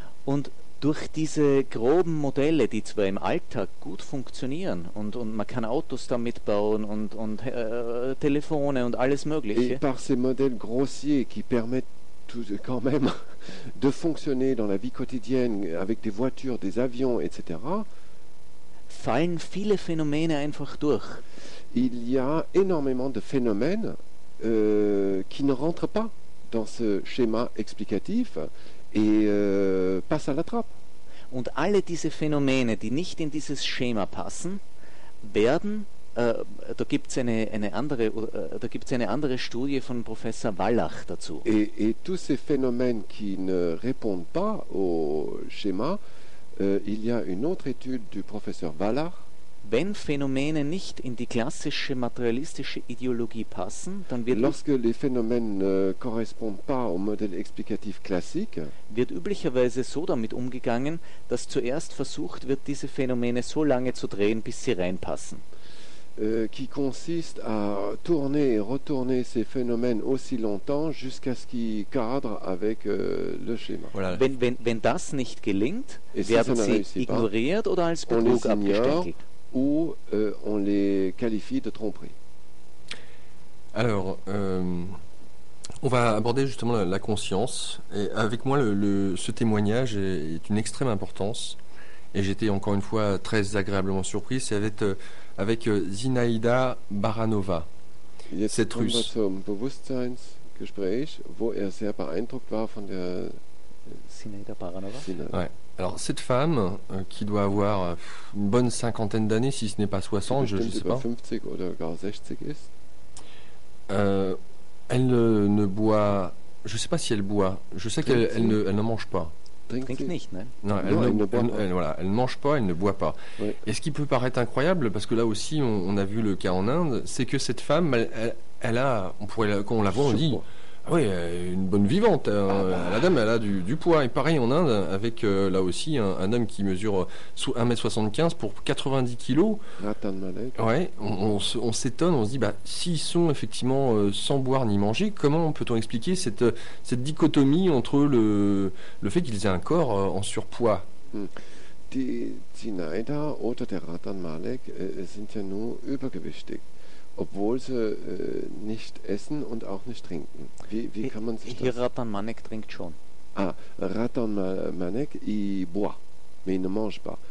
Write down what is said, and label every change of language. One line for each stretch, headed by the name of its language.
German: Und durch diese groben Modelle, die zwar im Alltag gut funktionieren und man kann Autos damit bauen und Telefone und alles Mögliche.
French: Et par ces modèles grossiers qui permettent tout, quand même de fonctionner dans la vie quotidienne avec des voitures, des avions, etc.
German: Fallen viele Phänomene einfach durch.
French: Il y a énormément de phénomènes qui ne rentrent pas dans ce schéma explicatif et passe à la trappe.
German: Und alle diese Phänomene, die nicht in dieses Schema passen, werden da gibt's eine andere Studie von Professor Wallach dazu.
French: Et tous ces phénomènes qui ne répondent pas au schéma, il y a une autre étude du professeur Wallach.
German: Wenn Phänomene nicht in die klassische materialistische Ideologie passen, dann wird
French: lorsque les phénomènes ne correspondent pas au modèle explicatif classique,
German: wird üblicherweise so damit umgegangen, dass zuerst versucht wird, diese Phänomene so lange zu drehen, bis sie reinpassen.
French: Qui consiste à tourner et retourner ces phénomènes aussi longtemps jusqu'à ce qu'ils cadrent avec le schéma. Voilà.
German: Wenn das nicht gelingt, werden sie ignoriert oder als Betrug abgestempelt.
French: Ou on les qualifie de tromperie. Alors, on va aborder justement la conscience. Et avec moi, ce témoignage est d'une extrême importance. Et j'étais encore une fois très agréablement surpris. C'est avec Zinaïda Baranova,
German: jetzt
French: cette Russe.
German: Jetzt kommen wir zum Bewusstseinsgespräch, wo sehr beeindruckt war von der Zinaïda Baranova.
French: Ouais. Alors cette femme qui doit avoir une bonne cinquantaine d'années, si ce n'est pas 60, je ne sais pas.
German: 50 oder gar 60 ist.
French: Elle ne boit, je ne sais pas si elle boit. Je sais qu'elle elle ne mange pas. Elle ne mange pas, elle ne boit pas. Oui. Et ce qui peut paraître incroyable, parce que là aussi on a vu le cas en Inde, c'est que cette femme, elle a, quand on la voit, on dit. Oui, une bonne vivante. La dame, elle a du poids. Et pareil en Inde, avec là aussi un homme qui mesure 1m75 pour 90 kilos. Ratan Malek. Ouais, on s'étonne, on se dit, s'ils sont effectivement sans boire ni manger, comment peut-on expliquer cette dichotomie entre le fait qu'ils aient un corps en surpoids.
German: Die Zinaida oder der Ratan Malek sind ja nur übergewichtig. Obwohl sie nicht essen und auch nicht trinken. Wie kann man sich hier das... Ratan Manek trinkt schon.
French: Ah, Ratan Manek, il boit, mais il ne mange pas.